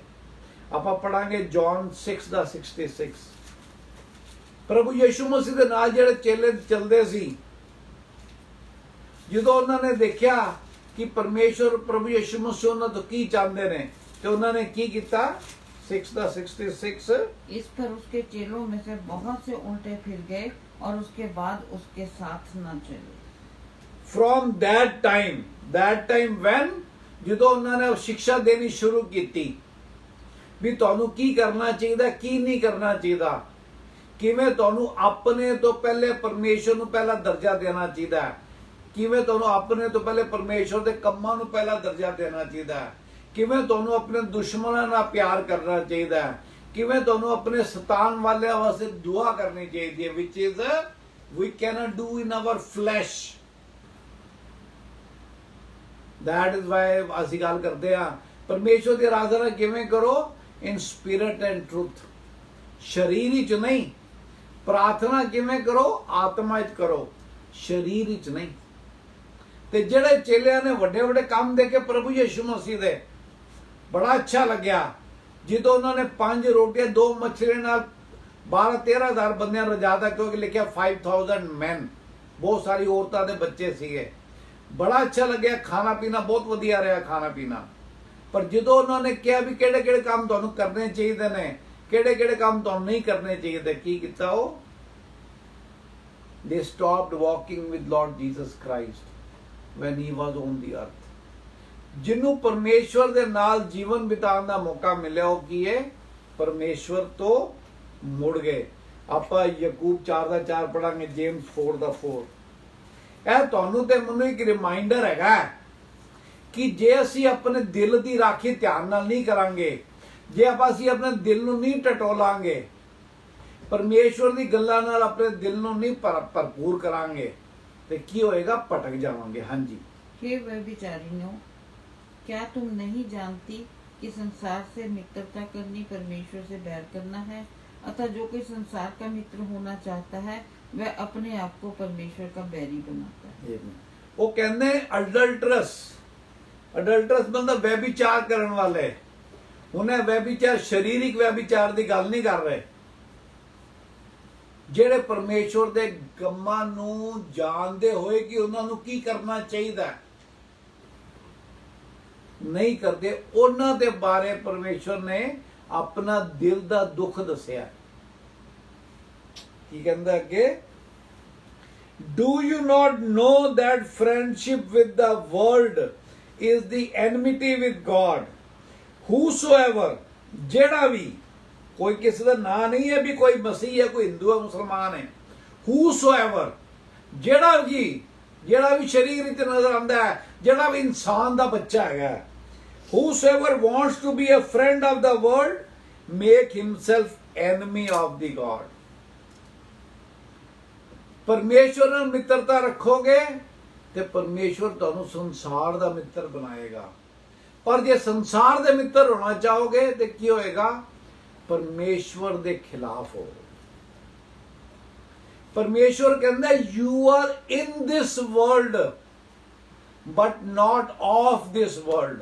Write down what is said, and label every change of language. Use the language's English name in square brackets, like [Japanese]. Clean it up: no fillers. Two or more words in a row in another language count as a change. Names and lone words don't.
[Punjabi] ਆਪਾਂ ਪੜਾਂਗੇ ਜੌਨ 6:66। ਪ੍ਰਭੂ ਯਿਸੂ ਮਸੀਹ ਦੇ ਨਾਲ ਜਿਹੜੇ ਚੇਲੇ ਚੱਲਦੇ ਸੀ, ਜਦੋਂ ਉਹਨਾਂ ਨੇ ਦੇਖਿਆ ਕਿ ਪਰਮੇਸ਼ਵਰ ਪ੍ਰਭੂ ਯਿਸੂ ਮਸੀਹ ਉਹਨਾਂ ਤੋਂ ਕੀ ਚਾਹੁੰਦੇ ਨੇ ਤੇ ਉਹਨਾਂ ਨੇ ਕੀ ਕੀਤਾ? 6:66 [Hindi] इस पर उसके चेलों में से बहुत से उल्टे फिर गए और उसके बाद उसके साथ न चले। [English] From that time when [Punjabi] ਜਦੋਂ ਉਹਨਾਂ ਨੇ ਸਿੱਖਿਆ ਦੇਣੀ ਸ਼ੁਰੂ ਕੀਤੀ ਵੀ ਤੁਹਾਨੂੰ ਕੀ ਕਰਨਾ ਚਾਹੀਦਾ, ਕੀ ਨਹੀਂ ਕਰਨਾ ਚਾਹੀਦਾ, ਕਿਵੇਂ ਤੁਹਾਨੂੰ ਆਪਣੇ ਤੋਂ ਪਹਿਲੇ ਪਰਮੇਸ਼ਵਰ ਨੂੰ ਪਹਿਲਾ ਦਰਜਾ ਦੇਣਾ ਚਾਹੀਦਾ, ਕਿਵੇਂ ਤੁਹਾਨੂੰ ਆਪਣੇ ਤੋਂ ਪਹਿਲੇ ਪਰਮੇਸ਼ਵਰ ਦੇ ਕੰਮਾਂ ਨੂੰ ਪਹਿਲਾ ਦਰਜਾ ਦੇਣਾ ਚਾਹੀਦਾ, ਕਿਵੇਂ ਤੁਹਾਨੂੰ ਆਪਣੇ ਦੁਸ਼ਮਣਾਂ ਨਾਲ ਪਿਆਰ ਕਰਨਾ ਚਾਹੀਦਾ, ਕਿਵੇਂ ਤੁਹਾਨੂੰ ਆਪਣੇ ਸਤਾਨ ਵਾਲਿਆਂ ਵਾਸਤੇ ਦੁਆ ਕਰਨੀ ਚਾਹੀਦੀ ਹੈ, [English] which is we cannot do in our flesh। that is why [Punjabi] ਅਸੀਂ ਗੱਲ ਕਰਦੇ ਆ ਪਰਮੇਸ਼ਵਰ ਦੀ ਆਰਾਧਨਾ ਕਿਵੇਂ ਕਰੋ? [English] in spirit and truth। [Punjabi] ਸ਼ਰੀਰ ਵਿੱਚ ਨਹੀਂ। ਪ੍ਰਾਰਥਨਾ ਕਿਵੇਂ ਕਰੋ? ਆਤਮਾ ਵਿੱਚ ਕਰੋ, ਸ਼ਰੀਰ ਵਿੱਚ ਨਹੀਂ। ਤੇ ਜਿਹੜੇ ਚੇਲਿਆਂ ਨੇ ਵੱਡੇ ਵੱਡੇ ਕੰਮ ਦੇਖੇ ਪ੍ਰਭੂ ਯਿਸੂ ਮਸੀਹ ਦੇ, ਬੜਾ ਅੱਛਾ ਲੱਗਿਆ ਜਦੋਂ ਉਹਨਾਂ ਨੇ 5 ਰੋਟੀਆਂ 2 ਮੱਛਲੀਆਂ ਨਾਲ 12-13 ਹਜ਼ਾਰ ਬੰਦਿਆਂ ਨੂੰ ਰਜਾਤਾ, ਕਿਉਂਕਿ ਲਿਖਿਆ 5000 ਮੈਨ, ਬਹੁਤ ਸਾਰੀ ਔਰਤਾਂ ਦੇ ਬੱਚੇ ਸੀਗੇ। ਬੜਾ ਅੱਛਾ ਲੱਗਿਆ, ਖਾਣਾ ਪੀਣਾ ਬਹੁਤ ਵਧੀਆ ਰਿਹਾ ਖਾਣਾ ਪੀਣਾ। ਪਰ ਜਦੋਂ ਉਹਨਾਂ ਨੇ ਕਿਹਾ ਵੀ ਕਿਹੜੇ ਕਿਹੜੇ ਕੰਮ ਤੁਹਾਨੂੰ ਕਰਨੇ ਚਾਹੀਦੇ ਨੇ, ਕਿਹੜੇ ਕਿਹੜੇ ਕੰਮ ਤੁਹਾਨੂੰ ਨਹੀਂ ਕਰਨੇ ਚਾਹੀਦੇ, ਕੀ ਕੀਤਾ ਉਹ? [English] They stopped walking with Lord Jesus Christ when he was on the earth. [Punjabi] ਜਿਹਨੂੰ ਪਰਮੇਸ਼ਵਰ ਦੇ ਨਾਲ ਜੀਵਨ ਬਿਤਾਉਣ ਦਾ ਮੌਕਾ ਮਿਲਿਆ, ਉਹ ਕੀ ਹੈ? ਪਰਮੇਸ਼ਵਰ ਤੋਂ ਮੁੜ ਗਏ। ਆਪਾਂ ਯਾਕੂਬ 4:4 ਪੜਾਂਗੇ, ਜੇਮਸ 4:4। ਇਹ ਤੁਹਾਨੂੰ ਤੇ ਮੈਨੂੰ ਇੱਕ ਰਿਮਾਈਂਡਰ ਹੈਗਾ ਕਿ ਜੇ ਅਸੀਂ ਆਪਣੇ ਦਿਲ ਦੀ ਰਾਖੀ ਧਿਆਨ ਨਾਲ ਨਹੀਂ ਕਰਾਂਗੇ, ਜੇ ਅਸੀਂ ਆਪਣੇ ਦਿਲ ਨੂੰ ਨਹੀਂ ਟਟੋਲਾਂਗੇ, ਪਰਮੇਸ਼ਵਰ ਦੀ ਗੱਲਾਂ ਨਾਲ ਆਪਣੇ ਦਿਲ ਨੂੰ ਨਹੀਂ ਭਰਪੂਰ ਕਰਾਂਗੇ, ਤੇ ਕੀ ਹੋਏਗਾ? ਭਟਕ ਜਾਵਾਂਗੇ। ਹਾਂਜੀ। [Hindi] हे व्यभिचारिणियों, क्या तुम नहीं जानती कि संसार से मित्रता करनी परमेश्वर से बैर करना है? अतः जो कोई संसार का मित्र होना चाहता है वह अपने आप को परमेश्वर का बैरी बनाता है। [Punjabi] ਉਹ ਕਹਿੰਦੇ ਅਡਲਟਰਸ ਮਤਲਬ व्यभिचार ਕਰਨ ਵਾਲੇ। ਹੁਣ ਇਹ व्यभिचार ਸਰੀਰਿਕ व्यभिचार ਦੀ ਗੱਲ ਨਹੀਂ ਕਰ ਰਹੇ, ਜਿਹੜੇ ਪਰਮੇਸ਼ਵਰ ਦੇ ਕੰਮਾਂ ਨੂੰ ਜਾਣਦੇ ਹੋਏ ਕਿ ਉਹਨਾਂ ਨੂੰ ਕੀ ਕਰਨਾ ਚਾਹੀਦਾ ਨਹੀਂ ਕਰਦੇ, ਉਹਨਾਂ ਦੇ ਬਾਰੇ ਪਰਮੇਸ਼ਵਰ ਨੇ ਆਪਣਾ ਦਿਲ ਦਾ ਦੁੱਖ ਦੱਸਿਆ। ਕੀ ਕਹਿੰਦਾ ਅੱਗੇ? [English] Do you not know that friendship with the world is the enmity with God? Whosoever, [Punjabi] ਜਿਹੜਾ ਵੀ, ਕੋਈ ਕਿਸੇ ਦਾ ਨਾਂ ਨਹੀਂ ਹੈ ਵੀ ਕੋਈ ਮਸੀਹ ਹੈ, ਕੋਈ ਹਿੰਦੂ ਹੈ, ਮੁਸਲਮਾਨ ਹੈ। Whosoever, ਜਿਹੜਾ ਵੀ ਸਰੀਰ ਵਿੱਚ ਨਜ਼ਰ ਆਉਂਦਾ ਹੈ, ਜਿਹੜਾ ਵੀ ਇਨਸਾਨ ਦਾ ਬੱਚਾ ਹੈਗਾ, [English] whosoever wants to be a friend of the world make himself enemy of the God. [Punjabi] ਪਰਮੇਸ਼ਵਰ ਨਾਲ ਮਿੱਤਰਤਾ ਰੱਖੋਗੇ ਤੇ ਪਰਮੇਸ਼ਵਰ ਤੁਹਾਨੂੰ ਸੰਸਾਰ ਦਾ ਮਿੱਤਰ ਬਣਾਏਗਾ। ਪਰ ਜੇ ਸੰਸਾਰ ਦੇ ਮਿੱਤਰ ਹੋਣਾ ਚਾਹੋਗੇ ਤੇ ਕੀ ਹੋਏਗਾ? ਪਰਮੇਸ਼ਵਰ ਦੇ ਖਿਲਾਫ ਹੋ। [English] ਪਰਮੇਸ਼ਵਰ ਕਹਿੰਦਾ You are in this world but not of this world.